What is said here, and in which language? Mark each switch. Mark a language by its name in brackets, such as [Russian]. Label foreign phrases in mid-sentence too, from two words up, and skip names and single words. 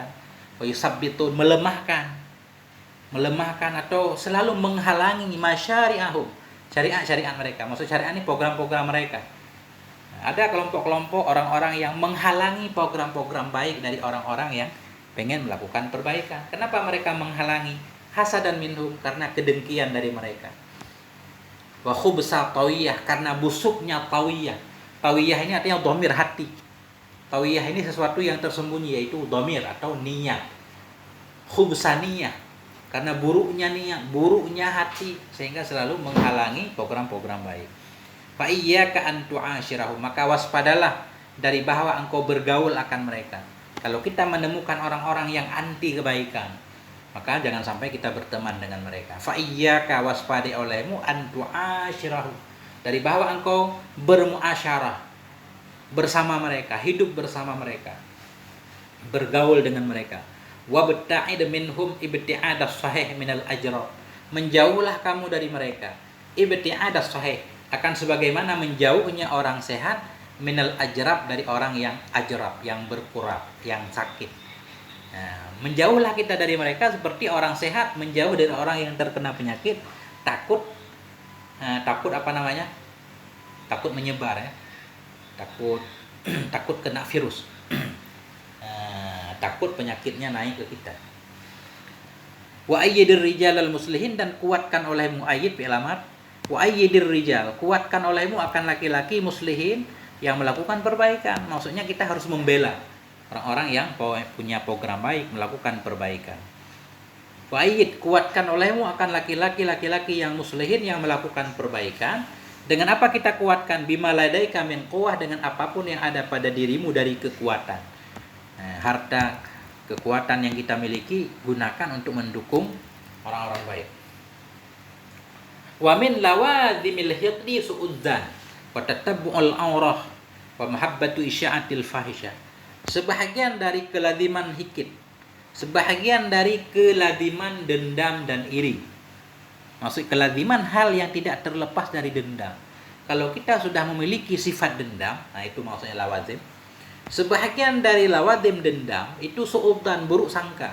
[Arabic] ويثبطون, [Indonesian] melemahkan atau selalu menghalangi masyari'ahum, syariat-syariat mereka. Maksud syariat ini program-program mereka. Ada kelompok-kelompok orang-orang yang menghalangi program-program baik dari orang-orang yang pengen melakukan perbaikan. Kenapa mereka menghalangi? [Arabic] حسدا منهم, [Indonesian] karena kedengkian dari mereka. [Arabic] وخبث الطوية, [Indonesian] karena busuknya tawiyah. Tawiyah ini artinya dhamir, hati. Tawiyah ini sesuatu yang tersembunyi, yaitu dhamir atau niat. [Arabic] خبث نية, [Indonesian] karena buruknya niat, buruknya hati, sehingga selalu menghalangi program-program baik. [Arabic] فإياك أن تعاشرهم, [Indonesian] maka waspadalah dari bahwa engkau bergaul akan mereka. Kalau kita menemukan orang-orang yang anti kebaikan, maka jangan sampai kita berteman dengan mereka. [Arabic] فإياك, [Indonesian] waspadai olehmu, [Arabic] أن تعاشرهم, [Indonesian] dari bahwa engkau bermuasyarah bersama mereka, hidup bersama mereka, bergaul dengan mereka. [Arabic] وابتعد منهم ابتعاد الصحيح من الأجرب, [Indonesian] menjauhlah kamu dari mereka. [Arabic] ابتعاد الصحيح, [Indonesian] akan sebagaimana menjauhnya orang sehat [Arabic] من الأجرب, [Indonesian] dari orang yang ajrab, yang berkurap, yang sakit. Nah, menjauhlah kita dari mereka seperti orang sehat menjauh dari orang yang terkena penyakit, takut takut menyebar ya, takut kena virus, takut penyakitnya naik ke kita. [Arabic] وأيد الرجال المصلحين, [Indonesian] dan kuatkan olehmu, [Arabic] أيد بعلامة وأيد الرجال, [Indonesian] kuatkan olehmu akan laki-laki muslihin yang melakukan perbaikan. Maksudnya kita harus membela orang-orang yang punya program baik, melakukan perbaikan. [Arabic] وأيد, [Indonesian] kuatkan olehmu akan laki-laki yang muslihin yang melakukan perbaikan. Dengan apa kita kuatkan? [Arabic] بما لديك من قوة, [Indonesian] dengan apapun yang ada pada dirimu dari kekuatan. Nah, harta kekuatan yang kita miliki gunakan untuk mendukung orang-orang baik. [Arabic] ومن لوازم الحقد سوء الظن وتتبع العورة ومحبة إشاعة الفاحشة. [Indonesian] Sebahagian dari keladiman hikid, sebahagian dari keladiman dendam dan iri. Maksud keladiman hal yang tidak terlepas dari dendam. Kalau kita sudah memiliki sifat dendam, nah itu maksudnya lawazim. Sebahagian dari lawazim dendam itu su'udzan, buruk sangka.